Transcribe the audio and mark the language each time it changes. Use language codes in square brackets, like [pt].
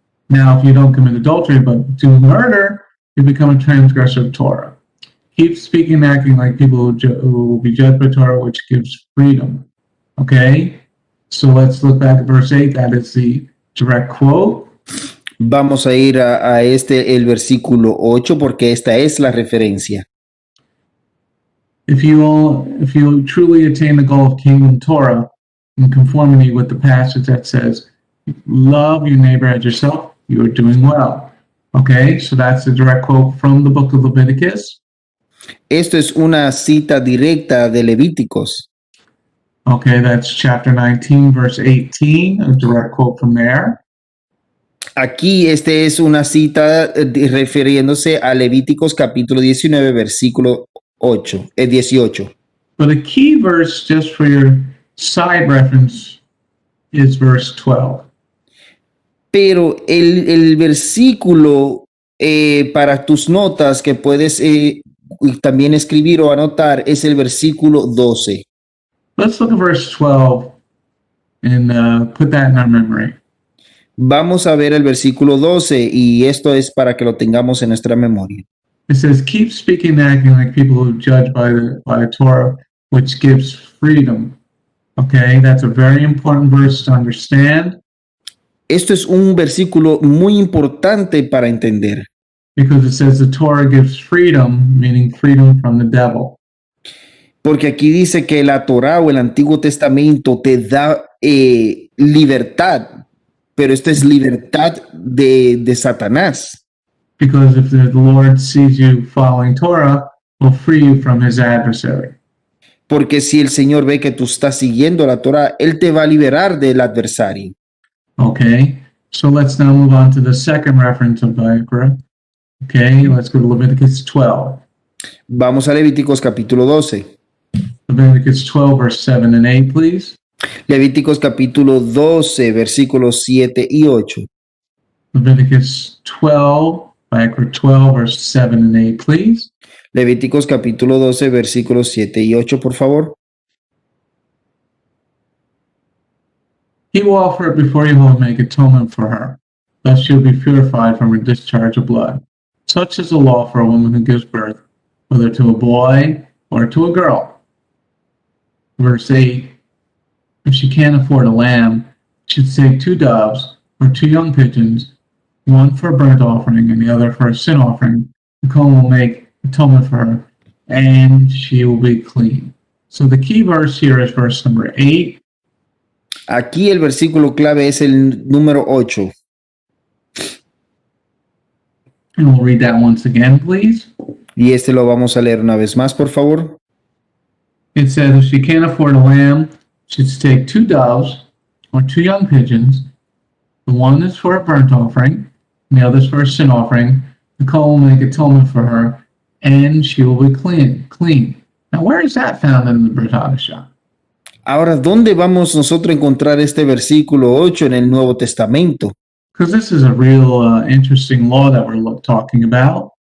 [en] Now, if you don't commit adultery but do murder, you become a transgressor of Torah. Keep speaking and acting like people who will be judged by Torah, which gives freedom. Okay? So let's look back at verse 8. That is the direct quote. [es] Vamos a ir a el versículo 8 porque esta es la referencia. [en] If you truly attain the goal of kingdom Torah in conformity with the passage that says, love your neighbor as yourself, you are doing well. Okay, so that's the direct quote from the book of Leviticus. [es] Esto es una cita directa de Levíticos. [en] Okay, that's chapter 19, verse 18, a direct quote from there. [es] Aquí este es una cita refiriéndose a Levíticos capítulo 19, versículo 18. [en] But a key verse, just for your side reference, is verse 12. [es] Pero el versículo para tus notas que puedes también escribir o anotar es el versículo 12. [en] Let's look at verse 12 and put that in our memory. [es] Vamos a ver el versículo 12 y esto es para que lo tengamos en nuestra memoria. [en] It says, keep speaking and acting like people who judge by the Torah, which gives freedom. Okay, that's a very important verse to understand. [es] Esto es un versículo muy importante para entender. [en] Because it says the Torah gives freedom, meaning freedom from the devil. [es] Porque aquí dice que la Torá o el Antiguo Testamento te da libertad, pero esto es libertad de Satanás. [en] Because if the Lord sees you following Torah, will free you from his adversary. [es] Porque si el Señor ve que tú estás siguiendo la Torá, Él te va a liberar del adversario. [en] Okay, so let's now move on to the second reference of Vayikra. Okay, let's go to Leviticus 12. [es] Vamos a Levíticos capítulo 12. [en] Leviticus 12, verse 7 and 8, please. [es] Levíticos capítulo 12, versículos 7 y 8. [en] Leviticus 12, Vayikra 12, verse 7 and 8, please. [es] Levíticos capítulo 12, versículos 7 y 8, por favor. [en] He will offer it before you will make atonement for her. Thus she will be purified from her discharge of blood. Such is the law for a woman who gives birth, whether to a boy or to a girl. Verse 8, if she can't afford a lamb, she should take 2 doves or 2 young pigeons, one for a burnt offering and the other for a sin offering. The Kohen will make atonement for her, and she will be clean. So the key verse here is verse number 8. [es] Aquí el versículo clave es el número 8. [en] And we'll read that once again, please. [es] Y este lo vamos a leer una vez más, por favor. [en] It says, if she can't afford a lamb, she should take 2 doves or 2 young pigeons. The one is for a burnt offering, and the other is for a sin offering. The Kohen will make atonement for her, and she will be clean. Now, where is that found in the Brit Hadashah? [es] Ahora, ¿dónde vamos nosotros a encontrar este versículo 8 en el Nuevo Testamento? [en] Because this is a real interesting law that we're talking about.